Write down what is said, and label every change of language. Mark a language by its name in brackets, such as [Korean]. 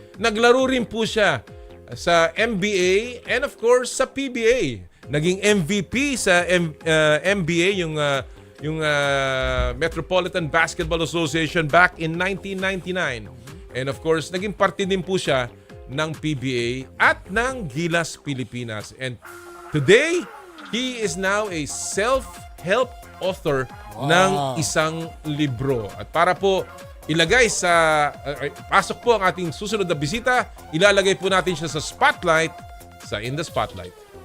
[Filipino] Naglaro rin po siya sa NBA and of course sa PBA. Naging MVP sa NBA, yung Metropolitan Basketball Association back in 1999. And of course, naging parte din po siya ng PBA at ng Gilas Pilipinas. [English] And today, he is now a self-help author [Filipino] ng isang libro. At para po ilagay sa pasok po ang ating susunod na bisita, ilalagay po natin siya sa spotlight, sa In the Spotlight.